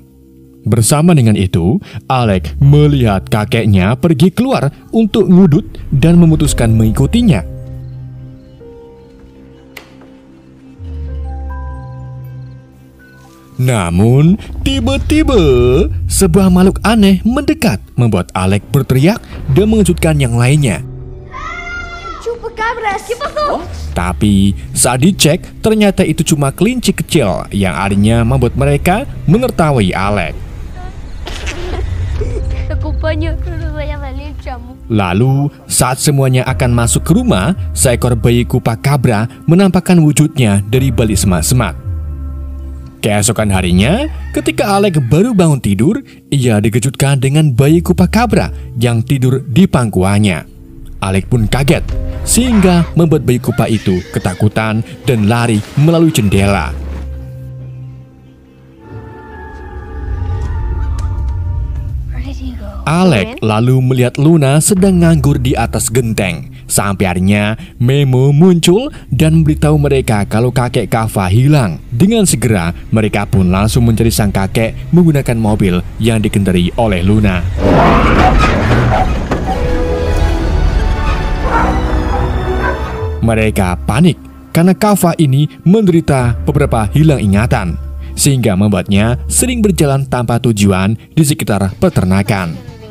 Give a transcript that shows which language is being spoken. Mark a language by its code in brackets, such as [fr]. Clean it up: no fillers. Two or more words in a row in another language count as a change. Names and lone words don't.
[id] Bersama dengan itu, Alex melihat kakeknya pergi keluar untuk ngudut dan memutuskan mengikutinya. Namun, tiba-tiba sebuah makhluk aneh mendekat, membuat Alex berteriak dan mengejutkan yang lainnya. [es] Chupacabras, ¿qué pasó? [id] Tapi saat dicek, ternyata itu cuma kelinci kecil yang akhirnya membuat mereka menertawai Alex. [es] Acompaño, no nos vaya a salir, chamo. [id] Lalu, saat semuanya akan masuk ke rumah, seekor bayi Chupacabra menampakkan wujudnya dari balik semak-semak. Keesokan harinya, ketika Alex baru bangun tidur, ia dikejutkan dengan bayi Chupacabra yang tidur di pangkuannya. Alex pun kaget, sehingga membuat bayi Kupa itu ketakutan dan lari melalui jendela. [en] Where did he go? [id] Alex lalu melihat Luna sedang nganggur di atas genteng. Sampai akhirnya Memo muncul dan memberitahu mereka kalau kakek Kava hilang. Dengan segera mereka pun langsung mencari sang kakek menggunakan mobil yang dikendarai oleh Luna. Mereka panik karena Kava ini menderita beberapa hilang ingatan, sehingga membuatnya sering berjalan tanpa tujuan di sekitar peternakan.